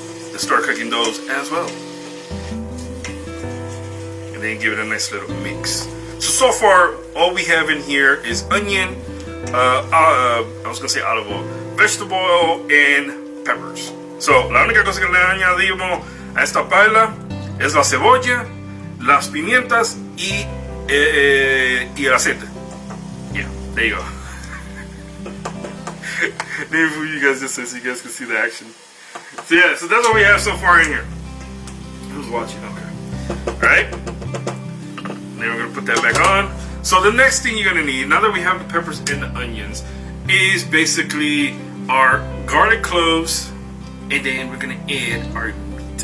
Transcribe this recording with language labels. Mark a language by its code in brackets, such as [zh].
[en] Let's start cooking those as well. And then give it a nice little mix. So far, all we have in here is onion, I was gonna say olive oil, vegetable oil, and peppers. [es] So la única cosa que le añadimos a esta paella es la cebolla, las pimientas y el aceite. [en] Yeah, there you go. Maybe for you guys just so you guys can see the action. So yeah, so that's what we have so far in here. Who's watching? Okay. Alright. Then we're gonna put that back on. So the next thing you're gonna need, now that we have the peppers and the onions, is basically our garlic cloves, and then we're gonna add our meat.